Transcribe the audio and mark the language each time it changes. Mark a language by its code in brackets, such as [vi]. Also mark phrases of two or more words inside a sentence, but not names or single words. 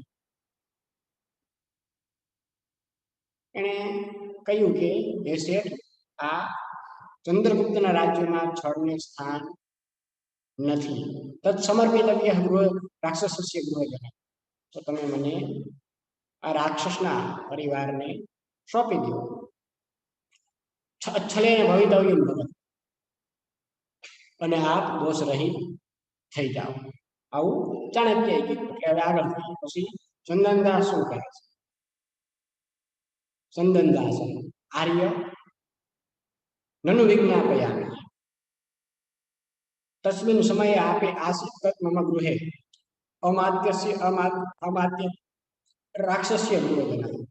[gu] એણે કહ્યું કે હે શેઠ, આ ચંદ્રગુપ્તના રાજ્યમાં છળને સ્થાન નથી. [sa] તત્ સમર્પિતવ્ય રાક્ષસસ્ય ગૃહજન [gu] તો તમે મને આ રાક્ષસના પરિવારને સોંપી દો. [sa] अच्छलेन भवितव्यं भवत् [gu] અને આપ દોષ રહી થઈ જાઓ. આવું ચાણક્ય કીધું. એટલે હવે આગળ પછી ચંદનદાસ શું કહે છે? [sa] ચંદનદાસ આર્ય નનુ વિજ્ઞાપયામિ તસ્મિન સમયે આપે આસિત મમ ગૃહે અમાત્ય રાક્ષસ્ય ગૃહજન.